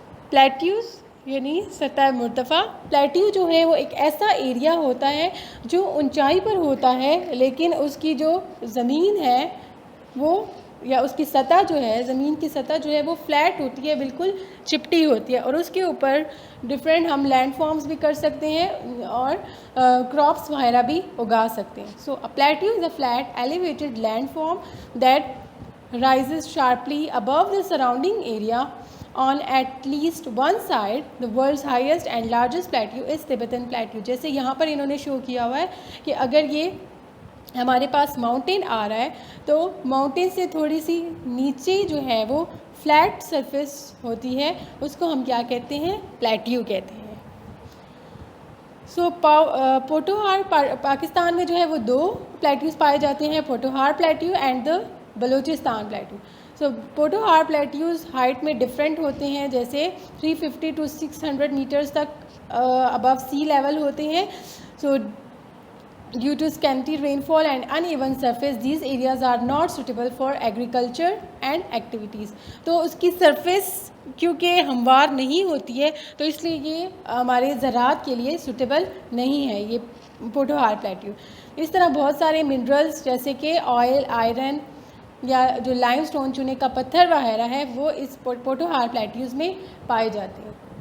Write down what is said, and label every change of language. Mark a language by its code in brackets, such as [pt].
[ur] پلیٹیوز یعنی سطح مرتفع. پلیٹیو جو ہے وہ ایک ایسا ایریا ہوتا ہے جو اونچائی پر ہوتا ہے لیکن اس کی جو زمین ہے وہ یا اس کی سطح جو ہے, زمین کی سطح جو ہے وہ فلیٹ ہوتی ہے, بالکل چپٹی ہوتی ہے, اور اس کے اوپر ڈفرینٹ ہم لینڈ فارمز بھی کر سکتے ہیں اور کراپس وغیرہ بھی اگا سکتے ہیں. [en] So plateau is a flat elevated land form that rises sharply above the surrounding area on at least one side. The world's highest and largest plateau is Tibetan plateau. [ur] جیسے یہاں پر انہوں نے شو کیا ہوا ہے کہ اگر یہ ہمارے پاس ماؤنٹین آ رہا ہے تو ماؤنٹین سے تھوڑی سی نیچے جو ہے وہ فلیٹ سرفیس ہوتی ہے, اس کو ہم کیا کہتے ہیں, پلیٹیو کہتے ہیں. سو پوٹوہار پاکستان میں جو ہے وہ دو پلیٹیوز پائے جاتے ہیں, Potohar Plateau and the Balochistan Plateau. So Potohar پلیٹیوز height میں ڈفرینٹ ہوتے ہیں, جیسے 350 to 600 میٹرز تک ابو سی لیول ہوتے ہیں. سو [en] Due to scanty rainfall and uneven surface, these areas are not suitable for agriculture and activities. [ur] تو اس کی سرفیس کیونکہ ہموار نہیں ہوتی ہے تو اس لیے یہ ہمارے زراعت کے لیے سوٹیبل نہیں ہے یہ پوٹوہار پلیٹیو. اس طرح بہت سارے منرلس جیسے کہ آئل, آئرن یا جو لائم سٹون چونے کا پتھر وغیرہ ہے وہ اس پوٹوہار پلیٹیوز میں پائے جاتے ہیں.